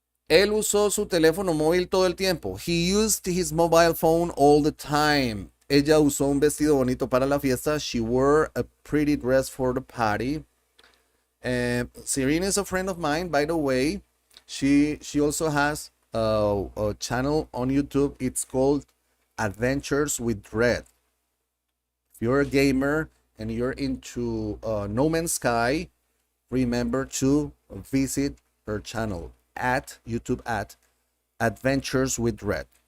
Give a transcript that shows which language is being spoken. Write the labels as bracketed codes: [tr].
[es] Él usó su teléfono móvil todo el tiempo. [en] He used his mobile phone all the time. [es] Ella usó un vestido bonito para la fiesta. [en] She wore a pretty dress for the party. Serena is a friend of mine, by the way. She also has a channel on YouTube. It's called Adventures with Dread. If you're a gamer and you're into No Man's Sky, remember to visit her channel at YouTube at Adventures with Dread.